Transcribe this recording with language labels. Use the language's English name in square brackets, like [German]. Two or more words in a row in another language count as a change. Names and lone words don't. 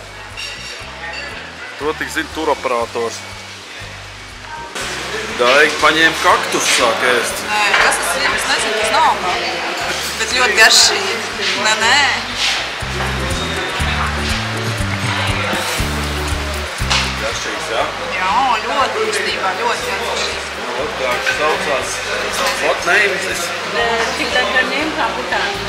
[Latvian] To tik zina turoperators. Daigi paņēma kaktus, sāk ēst. Nē, kas tas ir? Es nezinu, tas nav. Bet ļoti garšīgi. Nē. Garšīgs, jā? Jā, ļoti īstenībā, ļoti garšīgi. Nu, kā saucās? [English] What name is this? The name Kaputa.